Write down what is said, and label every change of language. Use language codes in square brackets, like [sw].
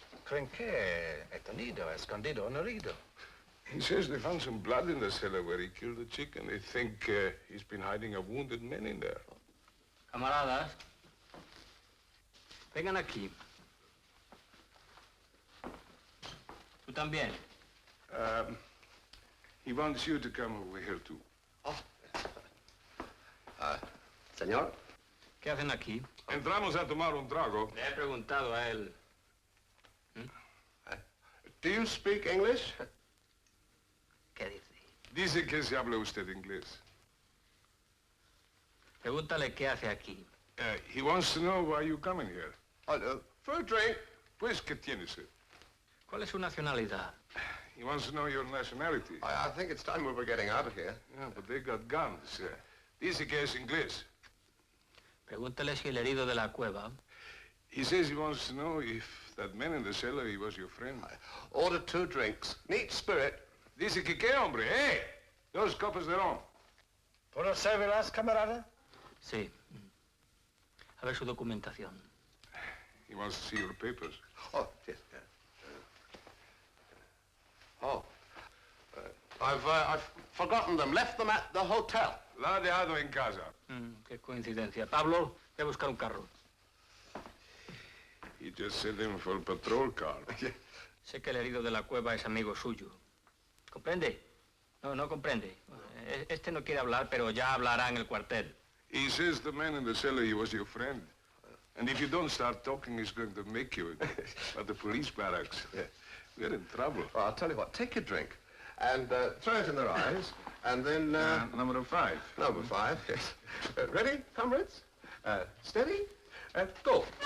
[es] Creen que è tenido, escondido en el nido. [en] He says they found some blood in the cellar where he killed the chicken. They think he's been hiding a wounded man in there. [es] Camaradas, vengan aquí. Tú también. [en] He wants you to come over here, too. [es] Señor? ¿Qué hacen aquí? Entramos a tomar un trago. Le he preguntado a él. [en] Do you speak English? [es] ¿Qué dice? Dice que se habla usted inglés. Pregúntale qué hace aquí. [en] He wants to know why you coming here. For a drink. [es] Pues, ¿qué tiene usted? ¿Cuál es su nacionalidad? [en] He wants to know your nationality. I think it's time we were getting out of here. Yeah, but they got guns. [es] Dice que es inglés. Pregúntale si el herido de la cueva. [en] He says he wants to know if that man in the cellar, he was your friend. Order 2 drinks. Neat spirit. [es] Dice que qué, hombre, eh? 2 copas de ron. ¿Puedo servirlas, camarada? Sí. A ver su documentación. [en] He wants to see your papers. Oh, yes. I've forgotten them. Left them at the hotel. [es] La ha dejado en casa. Qué coincidencia. Pablo, voy a buscar un carro. [en] He just sent him for a patrol car. [es] Sé que el herido de la cueva es amigo suyo. ¿Comprende? No comprende. Este no quiere hablar, pero ya hablará en el cuartel. [en] He says the man in the cellar, he was your friend. And if you don't start talking, he's going to make you at the police barracks. We're in trouble. Well, I'll tell you what. Take your drink and throw it in their eyes, and then... number 5. Number 5, yes. Ready, comrades? Steady, and go.